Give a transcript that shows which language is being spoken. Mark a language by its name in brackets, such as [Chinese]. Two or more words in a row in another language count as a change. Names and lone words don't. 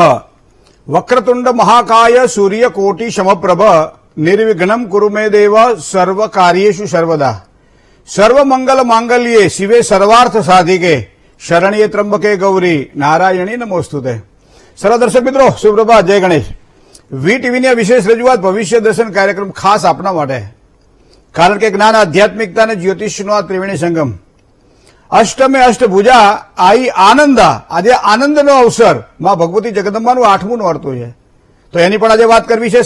[Sanskrit] वक्रतुंड महाकाय सूर्यकोटि समप्रभ निर्विघ्नं कुरु मे देव सर्व कार्येषु सर्वदा। सर्वमंगल मांगल्ये शिवे सर्वार्थ साधिके शरण्ये त्र्यंबके गौरी नारायणी नमोस्तुते। [Hindi] सर्व दर्शक मित्रों शुभ प्रभात, जय गणेश। [Gujarati] વી ટીવીની વિશેષ રજૂઆત ભવિષ્ય દર્શન કાર્યક્રમ ખાસ આપના માટે, કારણ કે જ્ઞાન આધ્યાત્મિકતા અને જ્યોતિષનો આ ત્રિવેણી સંગમ અષ્ટમે અષ્ટભુજા આઈ આનંદા। આજે આનંદનો અવસર માં ભગવતી જગદંબાનું 8મું નોરતું છે, તો એની પણ આજે વાત કરવી છે।